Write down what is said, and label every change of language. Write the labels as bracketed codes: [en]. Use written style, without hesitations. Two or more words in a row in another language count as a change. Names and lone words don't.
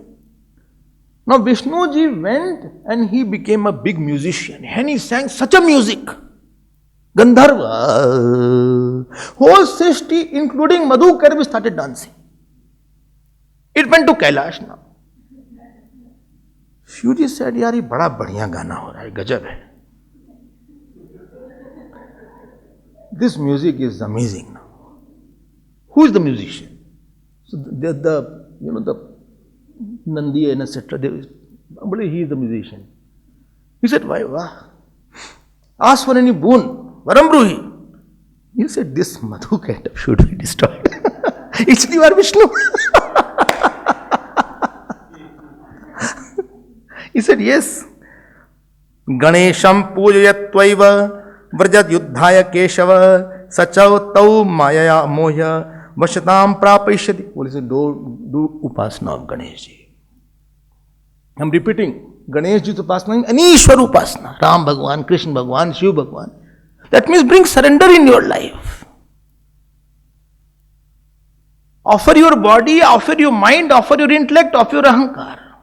[en] Now Vishnuji went and he became a big musician and he sang such a music. Gandharva. Whole Srishti, including Madhu Ketav, started dancing. It went to Kailash now. Shivji said, yaar, [hi] ये बड़ा बढ़िया गाना हो रहा है, गजब है. [en] This music is amazing now. Who is the musician? So the Nandi and etc. He is the musician. He said, why? Ask for any boon. Varambruhi. He said, this Madhu Ketav should be destroyed. It's you are Vishnu. He said, yes. [sa] गणेशं पूजयत्वैव व्रजत् युद्धाय केशव सचव तौ मया मोय वशतम् प्रापयिष्यति. [en] What is it? Do upasana of Ganeshji. I am repeating. Ganeshji's upasana is Anishwar upasana. Ram Bhagwan, Krishna Bhagwan, Shiv Bhagwan. That means bring surrender in your life. Offer your body, offer your mind, offer your intellect, offer your ahankar.